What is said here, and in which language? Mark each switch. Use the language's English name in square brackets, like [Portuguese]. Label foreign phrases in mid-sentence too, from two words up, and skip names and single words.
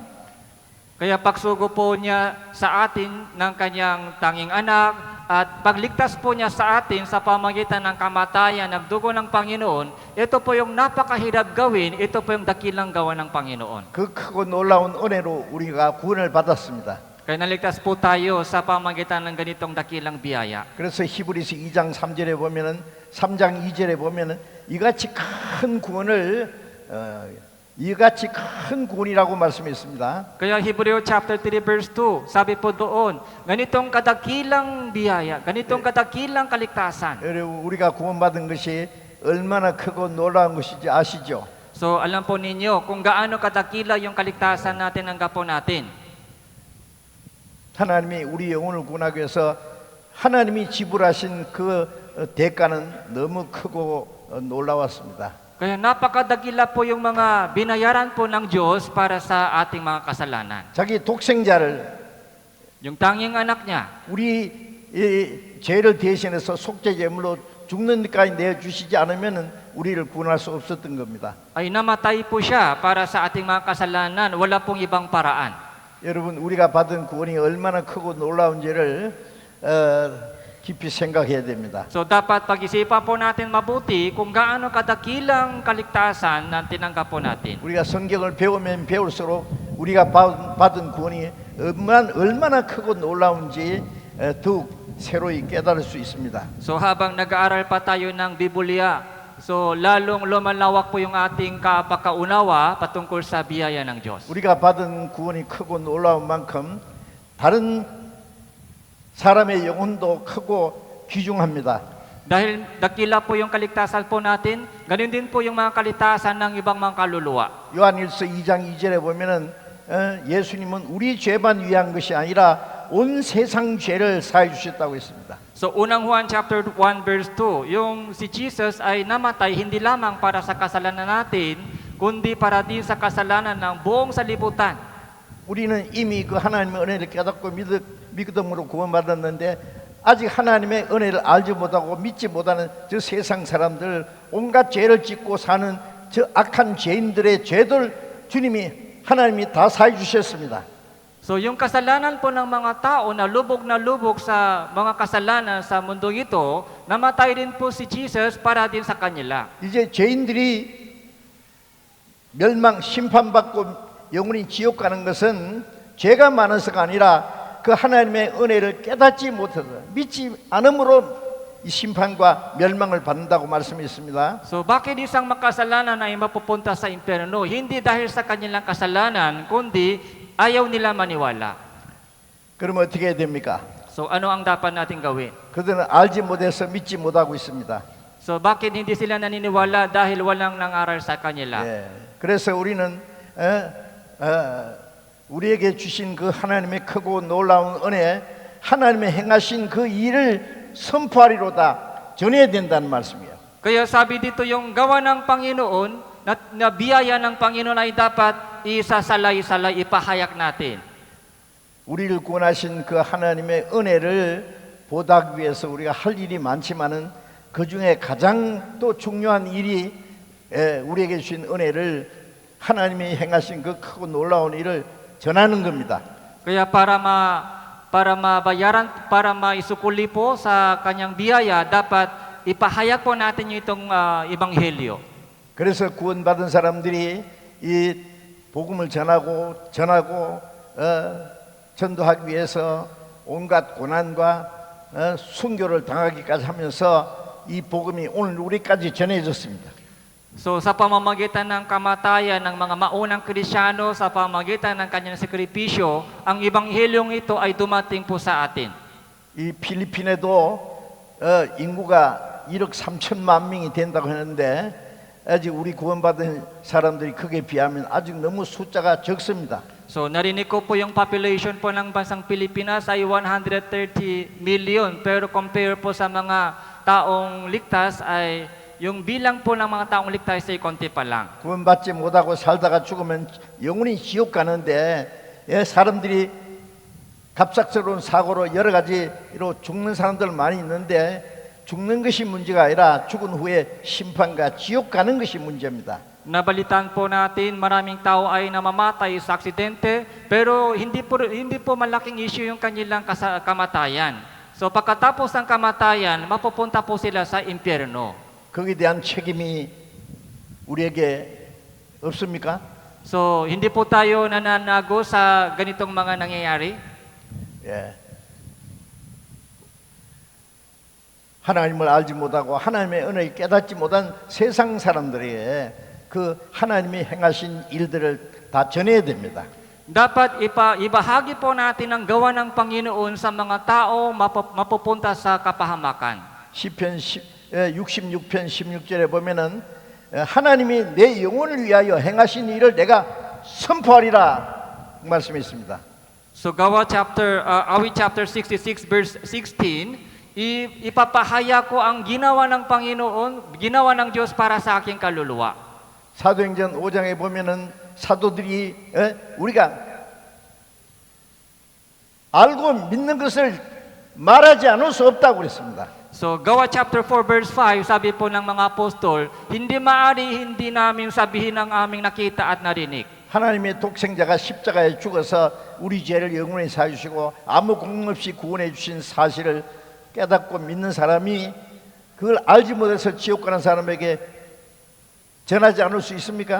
[Filipino] Kaya pagsugo po niya sa atin ng kanyang tanging anak at pagligtas po niya sa atin sa pamamagitan ng kamatayan ng dugo ng Panginoon, ito po yung napakahirap gawin, ito po yung dakilang gawa ng Panginoon. [Korean] 그 크고 놀라운 은혜로 우리가 구원을 받았습니다. [Filipino] Kaya naligtas po tayo sa pamamagitan ng ganitong dakilang biyaya. [Korean] 그래서 히브리서 2장 3절에 보면은 3장 2절에 보면은 이같이 큰 구원을 이같이 큰 구원이라고 말씀했습니다. [Filipino] Kaya Hebreo [English] chapter 3 verse 2, [Filipino] sabi po doon, ganitong kadakilang biyaya, ganitong kadakilang kaligtasan. [Korean] 여러분 우리가 구원받은 것이 얼마나 크고 놀라운 것인지 아시죠? [Filipino] So alam po ninyo kung gaano kadakila yung kaligtasan natin ng gapo natin. [Korean] 하나님이 우리 영혼을 구원하기 위해서 하나님이 지불하신 그 대가는 너무 크고 놀라웠습니다. [Filipino] Kaya napakadakila po yung mga binayaran po ng Diyos para sa ating mga kasalanan. [Korean] 자기 독생자를 [Filipino] Yung tanging anak niya, [Korean] 우리 이 죄를 대신해서 속죄 제물로 죽는 데까지 내어 주시지 않으면은 우리를 구원할 수 없었던 겁니다. [Filipino] ay namatay po siya para sa ating mga kasalanan. Wala pong ibang paraan. [Korean] 여러분 우리가 받은 구원이 얼마나 크고 놀라운지를 깊이 생각해야 됩니다. [Filipino] So dapat pag-isipan po natin mabuti kung gaano kadakilang kaligtasan na tinanggap po natin. [Korean] 우리가 성경을 배우면 배울수록 우리가 받은 구원이 얼마나 크고 놀라운지 더욱 새로이 깨달을 수 있습니다. [Filipino] So habang nag-aaral pa tayo ng Biblia, so lalong lumalawak po yung ating pagkaunawa patungkol sa biyaya ng Diyos. [Korean] 우리가 받은 구원이 크고 놀라운 만큼 다른 사람의 영혼도 크고 귀중합니다. [Filipino] Dahil dakila po yung kaligtasan po natin, ganun din po yung mga kaligtasan ng ibang mga kaluluwa. [Korean] 요한일서 2장 2절에 보면은 예수님은 우리 죄만 위한 것이 아니라 온 세상 죄를 사해 주셨다고 했습니다. [Filipino] So unang Juan [English] chapter 1 verse 2, [Filipino] yung si Jesus ay namatay hindi lamang para sa kasalanan natin, kundi para din sa kasalanan ng buong salibutan. [Korean] 우리는 이미 그 하나님의 은혜를 깨닫고 믿음으로 구원받았는데 아직 하나님의 은혜를 알지 못하고 믿지 못하는 저 세상 사람들, 온갖 죄를 짓고 사는 저 악한 죄인들의 죄들 주님이 하나님이 다 사해 주셨습니다. [Filipino] So yung kasalanan po ng mga tao na lubog sa mga kasalanan sa mundong ito, namatay din po si Jesus para din sa kanila. [Korean] 이제 죄인들이 멸망 심판받고 영원히 지옥 가는 것은 죄가 많아서가 아니라 그 하나님의 은혜를 깨닫지 못해서 믿지 않음으로 이 심판과 멸망을 받는다고 말씀했습니다. [Filipino] So bakit isang makasalanan ay mapupunta sa impyerno? Hindi dahil sa kanilang kasalanan, kundi ayaw nila maniwala. [Korean] 그럼 어떻게 해야 됩니까? [Filipino] So ano ang dapat natin gawin? [Korean] 그들은 알지 못해서 믿지 못하고 있습니다. [Filipino] So bakit hindi sila naniniwala? Dahil walang nangaral sa kanila. [Korean] 예, 그래서 우리는 우리에게 주신 그 하나님의 크고 놀라운 은혜, 하나님의 행하신 그 일을 선포하리로다 전해야 된다는 말씀이에요. [Filipino] Kaya sabi dito yung gawa ng Panginoon, na biyaya ng Panginoon ay dapat isasalay-salay, ipahayag natin. [Korean] 우리를 구원하신 그 하나님의 은혜를 보답하기 위해서 우리가 할 일이 많지만은 그 중에 가장 또 중요한 일이 우리에게 주신 은혜를 하나님이 행하신 그 크고 놀라운 일을 전하는 겁니다. [Filipino] Kaya para mabayaran, para maisukuli po sa kanyang biyaya, dapat ipahayag po natin yung itong ebanghelyo. [Korean] 그래서 구원받은 사람들이 이 복음을 전하고 전도하기 위해서 온갖 고난과 순교를 당하기까지 하면서 이 복음이 오늘 우리까지 전해졌습니다. [Filipino] So sa pamamagitan ng kamatayan ng mga maunang Kristyano, sa pamamagitan ng kanyang sakripisyo, ang ebanghelyong ito ay dumating po sa atin. [Korean] 이 필리핀에도 인구가 1억 3천만 명이 된다고 하는데 아직 우리 구원받은 사람들이 그게 비하면 아직 너무 숫자가 적습니다. [Filipino] So narinig ko po yung population po ng bansang Pilipinas ay 130 million, pero compare po sa mga taong ligtas ay yung bilang po ng mga taong ligtas ay konti pa lang. [Korean] 구원받지 못하고 살다가 죽으면 영원히 지옥 가는데 사람들이 갑작스러운 사고로 여러 가지로 죽는 사람들 많이 있는데 죽는 것이 문제가 아니라 죽은 후에 심판과 지옥 가는 것이 문제입니다. [Filipino] Nabalitaan po natin maraming tao ay namamatay sa aksidente, pero hindi po malaking issue yung kanilang kamatayan. So pagkatapos ng kamatayan, mapupunta po sila sa impyerno. [Korean] 거기에 대한 책임이 우리에게 없습니까? [Filipino] So hindi po tayo nananago sa ganitong mga nangyayari. [Korean] 예. 하나님을 알지 못하고 하나님의 은혜를 깨닫지 못한 세상 사람들에게 그 하나님이 행하신 일들을 다 전해야 됩니다. [Filipino] Dapat ibahagi po natin ang gawa ng Panginoon sa mga tao mapupunta sa kapahamakan. [Korean] 시편 66편 16절에 보면은 하나님이 내 영혼을 위하여 행하신 일을 내가 선포하리라 말씀이 있습니다. [Filipino] So Awit [English] chapter 66 verse 16, [Filipino] ipapahaya ko ang ginawa ng Panginoon, ginawa ng Diyos para sa aking kaluluwa. [Korean] 사도행전 5장에 보면은 사도들이 우리가 알고 믿는 것을 말하지 않을 수 없다고 그랬습니다. [Filipino] So Gawa [English] chapter 4 verse 5, [Filipino] sabi po ng mga apostol, hindi namin sabihin ang aming nakita at narinig. [Korean] 하나님의 독생자가 십자가에 죽어서 우리 죄를 영원히 사주시고 아무 공능 없이 구원해 주신 사실을 깨닫고 믿는 사람이 그걸 알지 못해서 지옥 가는 사람에게 전하지 않을 수 있습니까?